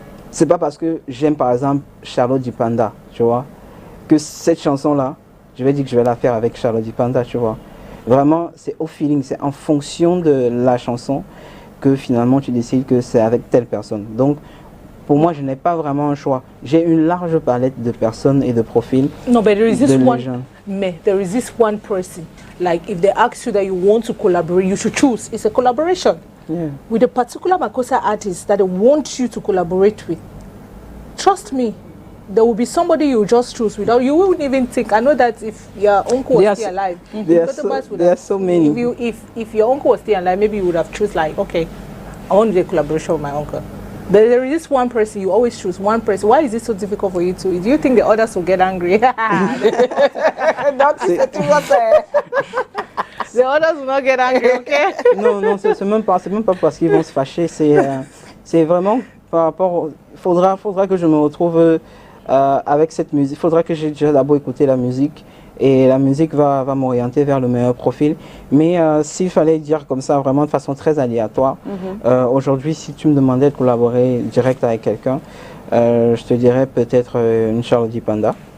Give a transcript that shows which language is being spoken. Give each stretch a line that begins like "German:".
French: C'est pas parce que j'aime, par exemple, Charlotte Dipanda, tu vois, que cette chanson-là, je vais dire que je vais la faire avec Charlotte Dipanda, tu vois. Vraiment, c'est au feeling, c'est en fonction de la chanson que finalement tu décides que c'est avec telle personne. Donc, Pour moi, je n'ai pas vraiment un choix. J'ai une large palette de personnes et de profils.
English: No, but there is this
French: de
English: one.
French: gens.
English: Me, there is this one person. Like if they ask you that you want to collaborate, you should choose. It's a collaboration with a particular Makossa artist that they want you to collaborate with. Trust me, there will be somebody you just choose without you wouldn't even think. I know that if your uncle was still alive, there are so many. If your uncle was still alive, maybe you would have choose like, okay, I want to do a collaboration with my uncle. But there is this one person you always choose. One person. Why is it so difficult for you to? Do you think the others will get angry? The others will not get angry, okay?
French: Non, c'est même pas parce qu'ils vont se fâcher. C'est vraiment par rapport. Faudra que je me retrouve avec cette musique. Faudra que j'ai déjà d'abord écouté la musique. Et la musique va m'orienter vers le meilleur profil. Mais s'il fallait dire comme ça, vraiment de façon très aléatoire, aujourd'hui, si tu me demandais de collaborer direct avec quelqu'un, je te dirais peut-être une Charlotte Panda.